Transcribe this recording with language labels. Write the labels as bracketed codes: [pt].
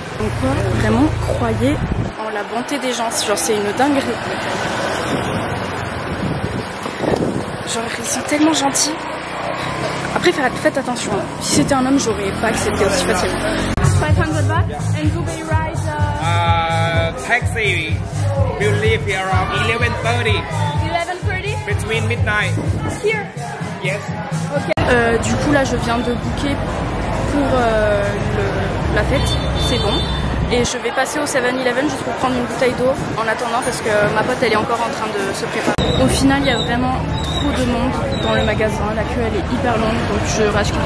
[fr] Donc quoi, vraiment, croyez en la bonté des gens. Genre, c'est une dinguerie. Genre, ils sont tellement gentils. Après, faites attention. Si c'était un homme, j'aurais pas accepté aussi facilement. [en] 500 baht and Dubai ride. Taxi will leave here around 11:30. 11:30. Between midnight. Here. Yes. Ok. [fr] Du coup, là, je viens de booker pour la fête. C'est bon. Et je vais passer au 7-Eleven juste pour prendre une bouteille d'eau en attendant parce que ma pote elle est encore en train de se préparer. Au final il y a vraiment trop de monde dans le magasin, la queue elle est hyper longue donc je rage.